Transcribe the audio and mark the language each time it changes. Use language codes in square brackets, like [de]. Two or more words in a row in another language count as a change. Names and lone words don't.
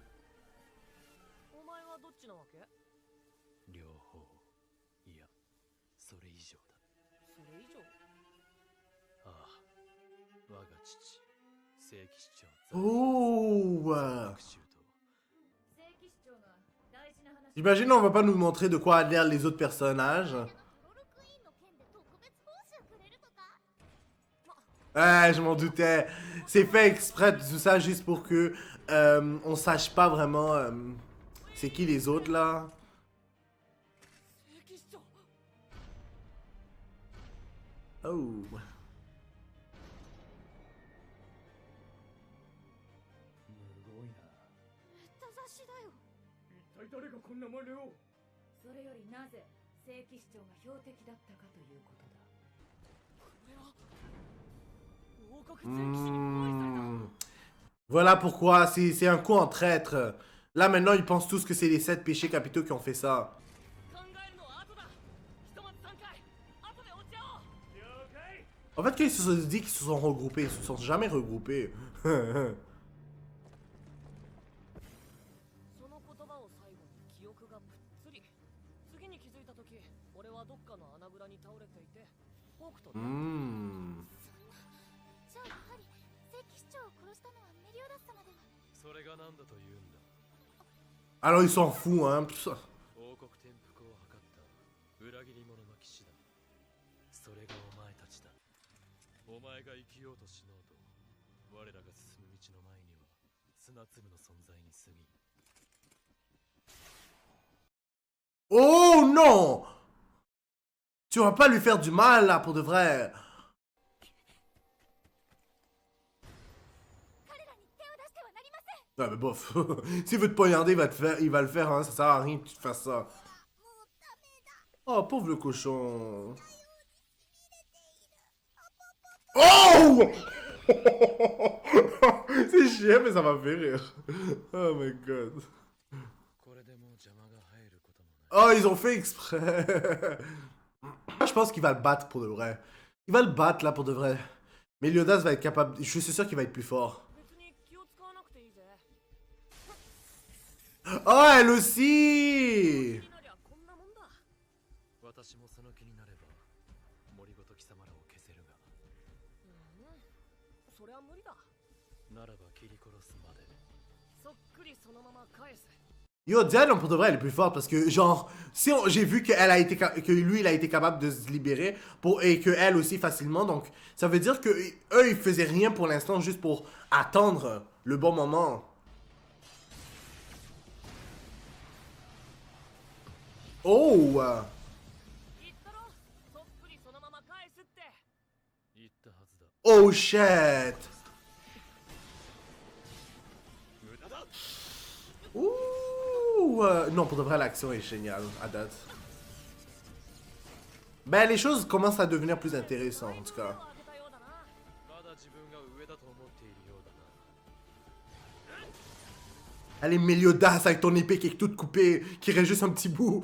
[ja] お前はどっちなわけ？両方。いやそれ以上だ。それ以上？ああ我が父聖騎士長 Oh. 復讐と聖騎士長が大事な話 [fr] J'imagine on va pas nous montrer de quoi a l'air les autres personnages. [ja] トロルクイーンの件で特別報酬くれるとか [fr] Ah, je m'en doutais. C'est fait exprès tout ça juste pour que on sache pas vraiment c'est qui les autres là. [ja] 聖騎士長。 Oh. すごいな。めった刺しだよ一体誰がこんな真似を。それよりなぜ聖騎士長が標的だったかということだ。これは王国聖騎士に包囲された。 Hmm. [fr] Voilà pourquoi c'est un coup en traître. Là maintenant ils pensent tous que c'est les 7 péchés capitaux qui ont fait ça. [ja] 考えるのは後だ。ひとまず3回後で落ち合おう。了解。 [fr] En fait quand ils se sont dit qu'ils se sont regroupés, ils se sont jamais regroupés. [ja] その言葉を最後に記憶がぷっつり。次に気づいた時、俺はどっかの穴蔵に倒れていて、ホークと出会った。 Hmm. じゃあやはり聖騎士長を殺したのはメリオダス様ではそれが何だと言うんだ。 [fr] Alors ils s'en foutent hein. Pff. [ja] 王国転覆を図った裏切り者の騎士だ。それがお前たちだ。お前が生きようとしのうと我らが進む道の前には砂粒の存在に過ぎ。 [fr] Oh non! Tu vas pas lui faire du mal là pour de vrai. [ja] 彼らに手を出してはなりません [fr] Ah mais bof. S'il veut te poignarder, il va le faire hein. Ça sert à rien que tu te fasses ça. [ja] もうダメだ [fr] Oh pauvre le cochon. Oh! C'est chiant mais ça m'a fait rire. [en] Oh my god. [ja] これでもう邪魔が入ることもない。 [fr] Oh ils ont fait exprès. Moi je pense qu'il va le battre pour de vrai. Il va le battre là pour de vrai. Meliodas va être capable. Je suis sûr qu'il va être plus fort. [ja] 別に気を使わなくていいぜ。 [fr] Oh elle aussi! [ja] 気になりゃこんなもんだ。私もその気になれば森ごと貴様らを消せるが、そりゃ無理だ。ならば切り殺すまで。そっくりそのまま返す。 [fr] Yo, Diane, pour de vrai, elle est plus forte parce que, genre, si j'ai vu qu'elle a été, que lui, il a été capable de se libérer et que elle aussi facilement, donc ça veut dire que eux, ils faisaient rien pour l'instant juste pour attendre le bon moment. Oh! [ja] 言ったろ。そっくりそのまま返すって。言ったはずだ。 [en] Oh shit! [ja] 無駄だ。 Ouh! [fr] Non, pour de vrai, l'action est géniale à date. Ben, les choses commencent à devenir plus intéressantes en tout cas. [ja] 手を挙げたようだな。まだ自分が上だと思っているようだな。 [fr] Allez, Meliodas avec ton épée qui est toute coupée, qui reste juste un petit bout.